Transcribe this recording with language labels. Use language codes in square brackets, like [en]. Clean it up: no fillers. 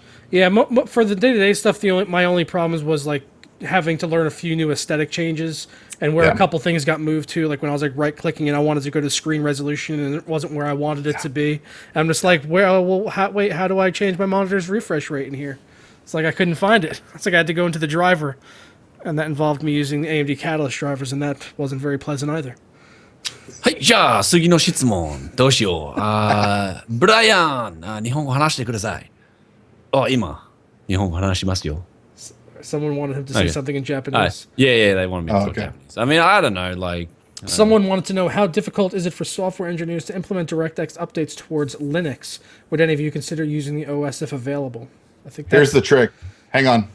[en] Yeah, for the day-to-day stuff, my only problems was like having to learn a few new aesthetic changes and where a couple things got moved to, like when I was like right-clicking and I wanted to go to screen resolution and it wasn't where I wanted it to be. I'm just like, how do I change my monitor's refresh rate in here? It's like I couldn't find it. It's like I had to go into the driver, and that involved me using the AMD Catalyst drivers, and that wasn't very pleasant either. [ja] はい、じゃあ次の質問どうしよう。ブライアン、日本語話してください。今日本語話しますよ。 [en] Someone wanted him to say something in Japanese. Yeah, they wanted me to talk Japanese. I mean, I don't know, like... Someone wanted to know, how difficult is it for software engineers to implement DirectX updates towards Linux? Would any of you consider using the OS if available? I think here's the trick. Hang on.